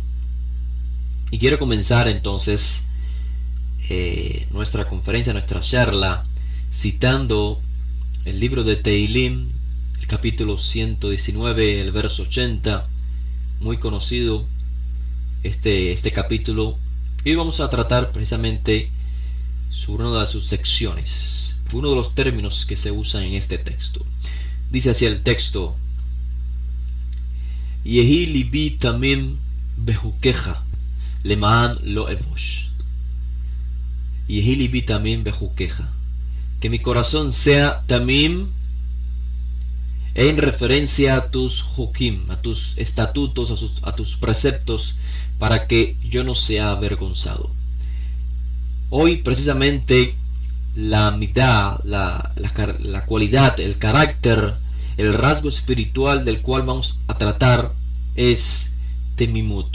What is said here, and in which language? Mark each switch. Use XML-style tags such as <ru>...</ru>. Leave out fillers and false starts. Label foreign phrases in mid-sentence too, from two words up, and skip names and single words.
<es>Y quiero comenzar entonces nuestra conferencia, nuestra charla, citando el libro de Teilim, el capítulo 119, el verso 80, muy conocido este capítulo. Y hoy vamos a tratar precisamente sobre una de sus secciones, uno de los términos que se usan en este texto. Dice así el texto:</es> <he>יהי לבי תמים בחקיך למען לא אבוש. יהי לבי תמים בחקיך,</he> <es>que mi corazón sea tamim, en referencia a tus hukim, a tus estatutos, a tus preceptos, para que yo no sea avergonzado. Hoy precisamente la midah, la cualidad, el carácter, el rasgo espiritual del cual vamos a tratar es temimut.</es>